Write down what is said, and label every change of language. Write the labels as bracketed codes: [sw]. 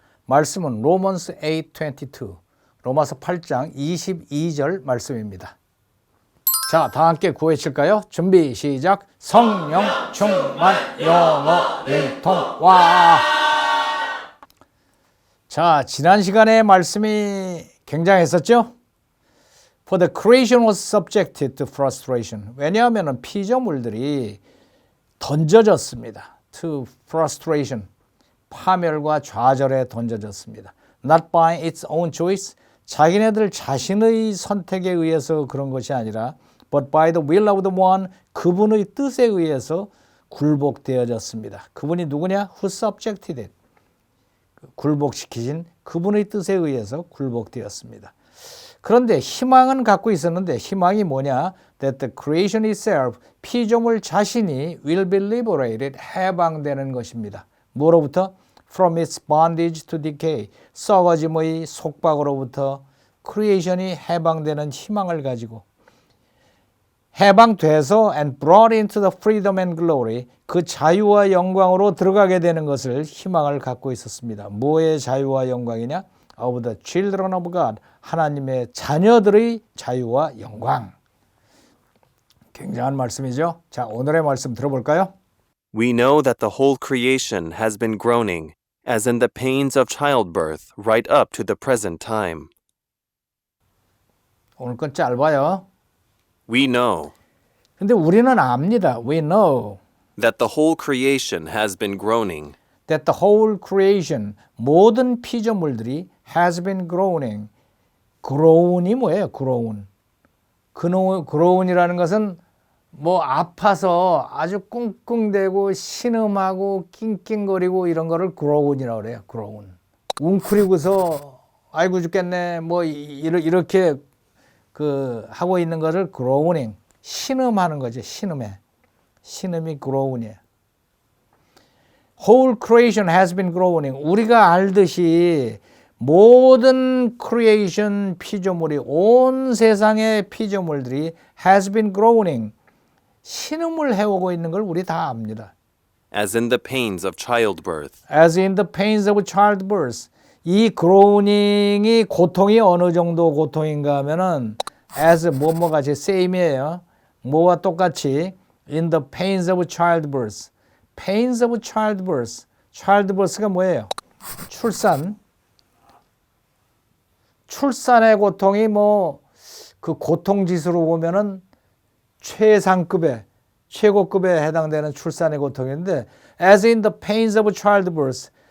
[ko] 말씀은 로먼스 8:22 로마서 8장 22절 말씀입니다. 자, 다 함께 구해칠까요? 준비 시작. 성령 충만 영어 융통 와. 자, 지난 시간에 말씀이 굉장했었죠? [en] For the creation was subjected to frustration. [ko] 왜냐하면 피조물들이 던져졌습니다. [en] To frustration. [ko] 파멸과 좌절에 던져졌습니다. [en] Not by its own choice. [ko] 자기네들 자신의 선택에 의해서 그런 것이 아니라 [en] but by the will of the one. [ko] 그분의 뜻에 의해서 굴복되어졌습니다. 그분이 누구냐? [en] Who subjected it. [ko] 굴복시키신 그분의 뜻에 의해서 굴복되었습니다. 그런데 희망은 갖고 있었는데 희망이 뭐냐? [en] That the creation itself, [ko] 피조물 자신이 [en] will be liberated, [ko] 해방되는 것입니다. 뭐로부터? [en] From its bondage to decay, [ko] 썩어짐의 속박으로부터 creation이 해방되는 희망을 가지고 해방돼서 [en] and brought into the freedom and glory, [ko] 그 자유와 영광으로 들어가게 되는 것을 희망을 갖고 있었습니다. 뭐의 자유와 영광이냐? [en] Of the children of God, [ko] 하나님의 자녀들의 자유와 영광. 굉장한 말씀이죠. 자, 오늘의 말씀 들어볼까요? [en] We know that the whole creation has been groaning, as in the pains of childbirth, right up to the present time. [ko] 오늘 건 짧아요. [en] We know [ko] 근데 우리는 압니다. [en] We know that the whole creation has been groaning, that the whole creation, [ko] 모든 피조물들이 [en] has been groaning. [ko] groan이 뭐예요? groan. groan이라는 것은 뭐 아파서 아주 꿍꿍대고 신음하고 낑낑거리고 이런 거를 groan이라고 그래요. [en] groan. [ko] 웅크리고서 아이고 죽겠네 뭐 이렇게 그 하고 있는 것을 groaning. 신음하는 거죠. 신음해. 신음이 groan이에요. [en] Whole creation has been groaning. [ko] 우리가 알듯이 모든 creation 피조물이 온 세상의 피조물들이 [en] has been groaning. [ko] 신음을 해오고 있는 걸 우리 다 압니다. [en] as in the pains of childbirth. As in the pains of childbirth. [ko] 이 groaning이 고통이 어느 정도 고통인가 하면은 as 뭐뭐 같이 same이에요. 뭐와 똑같이 [en] in the pains of childbirth. pains of childbirth. [ko] childbirth가 뭐예요? 출산. 출산의 고통이 뭐 그 고통 지수로 보면은 최상급의 최고급에 해당되는 출산의 고통인데 [en] as in the pains of childbirth.